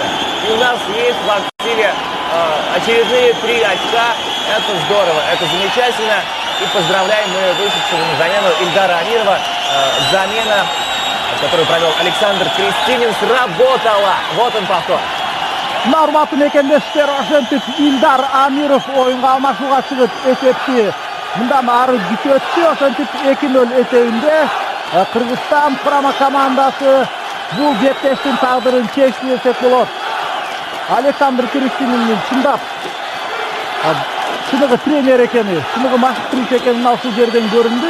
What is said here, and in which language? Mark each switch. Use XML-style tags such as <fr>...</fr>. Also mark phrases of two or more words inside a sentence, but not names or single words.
<ru>И у нас есть в активе очередные 3 очка. Это здорово, это замечательно. И поздравляем мы вышедшего на замену Ильдара Амирова. Замена, которую провел Александр Кристинин, сработала. Вот он повтор.</ru> <ky>Урматтуу мекендештер, ошентип Ильдар Амиров оюнга алмашууга чыгып эсепти мындан ары күчөттү. Ошентип 2-0 эсебинде Кыргызстан курама командасы бул беттештин тагдырын чечти десек болот. Александр Кристинин чындап чыныгы тренер экени, чыныгы машыктыруучу экени ушул жерден көрүндү.</ky>